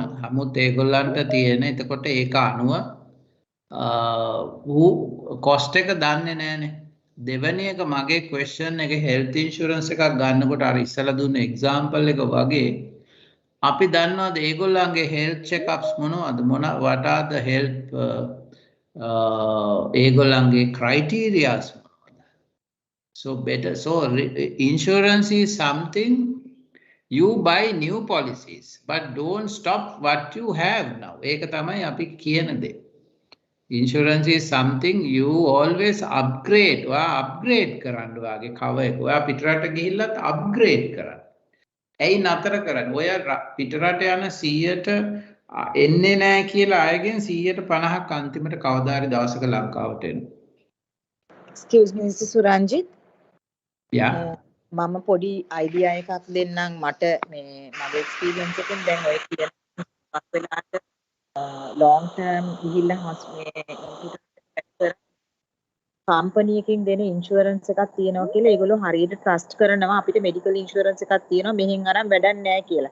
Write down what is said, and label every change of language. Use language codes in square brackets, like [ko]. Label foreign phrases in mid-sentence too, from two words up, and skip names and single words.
[si] නමුත් ඒගොල්ලන්ට තියෙන එතකොට ඒක අනුව කොස්ට් එක දන්නේ නැහනේ. දෙවෙනි එක මගේ ක්වෙස්චන් එක [en] health insurance [si] එකක් ගන්නකොට අර ඉස්සලා දුන්න එක්සැම්පල් එක වගේ අපි දන්නවද ඒගොල්ලන්ගේ [en] health checkups [si] මොනවද [en] what are the health [si] ඒගොල්ලන්ගේ [en] criterias so better so insurance is something you buy new policies but don't stop what you have now [si] ඒක තමයි අපි කියන දේ. [en] Insurance is something you always upgrade. [si] ඔයා upgrade කරන්න ඔයාගේ cover එක. ඔයා පිටරට ගිහිල්ලත් upgrade කරන්න. ඇයි නතර කරන්නේ? ඔය පිටරට යන 100ට එන්නේ නැහැ කියලා අයගෙන් 150ක් අන්තිමට කවදා හරි දවසක ලංකාවට එනවා. [en] Excuse me, Mr. Suranjith. Yeah. [si] මම පොඩි අයිඩියා එකක් දෙන්නම් මට මේ මගේ එක්ස්පීරියන්ස් එකෙන් දැන් ඔය කියන වෙලාවට [en] long term [si] ගිහිල්ලා මේ කම්පැනි එකකින් දෙන ඉන්ෂුරන්ස් එකක් තියෙනවා කියලා ඒගොල්ලෝ හරියට ට්‍රස්ට් කරනවා අපිට [en] medical insurance [si] එකක් තියෙනවා මෙහෙන් අරන් වැඩක් නැහැ කියලා.